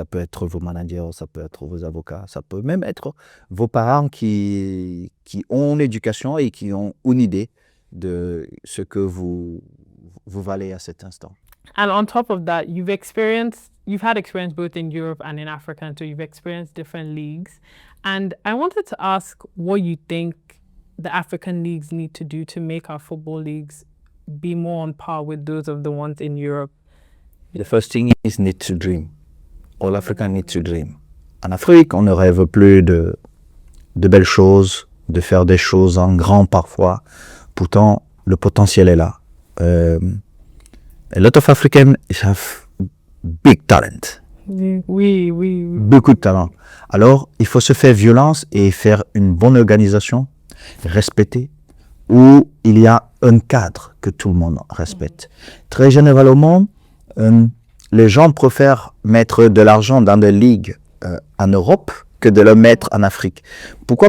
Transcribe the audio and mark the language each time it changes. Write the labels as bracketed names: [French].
[French] Ça peut être vos managers, ça peut être vos avocats, ça peut même être vos parents qui ont une éducation et qui ont une idée de ce que vous valez à cet instant. [English] And on top of that, you've had experience both in Europe and in Africa, and so you've experienced different leagues. And I wanted to ask what you think the African leagues need to do to make our football leagues be more on par with those of the ones in Europe. The first thing is need to dream. All Africans need to dream. [French] En Afrique, on ne rêve plus de belles choses, de faire des choses en grand parfois. Pourtant, le potentiel est là. [English] A lot of Africans have big talent. [French] Oui. Beaucoup de talent. Alors, il faut se faire violence et faire une bonne organisation, respecter, où il y a un cadre que tout le monde respecte. Très généralement, les gens préfèrent mettre de l'argent dans des ligues en Europe que de le mettre en Afrique. Pourquoi?